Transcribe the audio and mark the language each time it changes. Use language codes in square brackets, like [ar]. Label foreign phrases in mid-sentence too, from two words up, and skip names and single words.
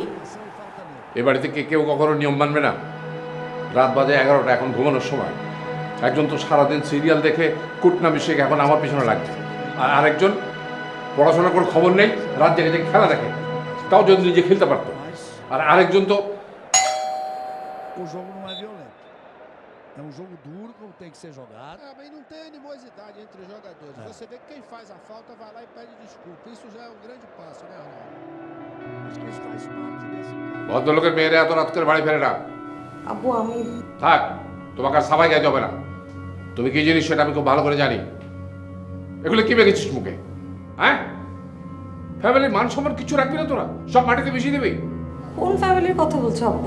[bn] এ বাড়িতে কেউ কখনো নিয়ম মানবে না? রাত বাজে 11টা, এখন ঘুমানোর সময়। একজন তো সারাদিন সিরিয়াল দেখে কুটনামি শিখে এখন আমার পিছনে লাগছে, আর আরেকজন পড়াশোনার কোনো খবর নেই, রাত জেগে জেগে খেলা দেখে, তাও যদি নিজে খেলতে পারতো। আর আরেকজন তো [pt] o jogo não é violento. É um jogo duro como tem que ser jogado. É, mas não tem animosidade entre os jogadores. Você vê que quem faz a falta vai lá e pede desculpa. Isso já é um grande passo, né, Ronaldo? Acho que isso faz parte desse [bn] ভদ্রলোকের মেয়েরা এত রাত করে বাড়ি ফেরে না। আব্বু আমি থাক, তোমাকে আর সবাই গাইতে হবে না। তুমি কি জিনিস সেটা আমি খুব ভালো করে জানি। এগুলো কি বেঁকেছিস মুখে? হ্যাঁ, ফ্যামিলির মান সম্মান কিছু রাখবি না তোরা, সব মাটিতে মিশিয়ে দিবি। কোন ফ্যামিলির কথা বলছো আব্বু?